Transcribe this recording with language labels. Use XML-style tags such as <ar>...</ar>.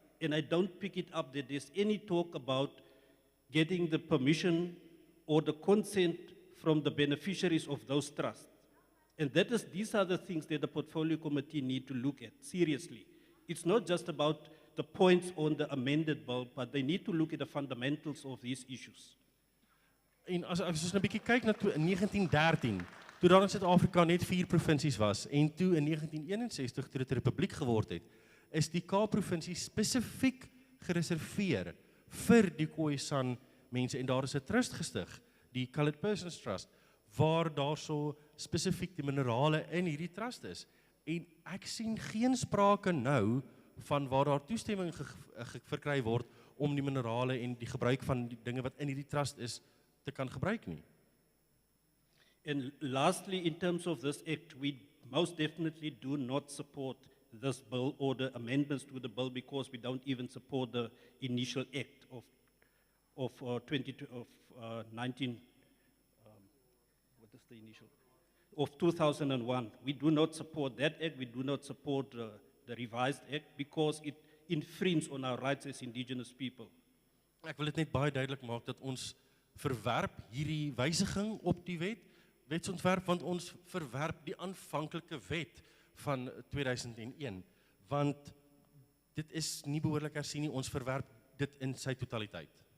<en>And I don't pick it up that there's any talk about getting the permission or the consent from the beneficiaries of those trusts. And these are the things that the portfolio committee need to look at seriously. It's not just about the points on the amended bill, but they need to look at the fundamentals of these issues.</en> <af>En as ons 'n bietjie kyk na in 1913, toe daar in Suid-Afrika net 4 provinsies was, en toe in 1961 toe dit 'n republiek geword het, is die Kaap-provinsie spesifiek gereserveer vir die Khoisan mense, en daar is 'n trust gestig, die Colored Persons Trust, waar daar so spesifiek die minerale in hierdie trust is. En ek sien geen sprake nou van waar daar toestemming verkry word om die minerale en die gebruik van die dinge wat in hierdie trust is te kan gebruik nie.</af> <en>And lastly, in terms of this act, we most definitely do not support this bill or the amendments to the bill because we don't even support the initial act of 19. What is the initial? of 2001. We do not support that act. We do not support the revised act because it infringes on our rights as indigenous people.</en> <af>Ek wil dit net baie duidelik maak dat ons verwerp hierdie wysiging op die wetsontwerp, want ons verwerp die aanvanklike wet van 2001, want dit is nie behoorlik hersien nie, ons verwerp dit in sy totaliteit.</af>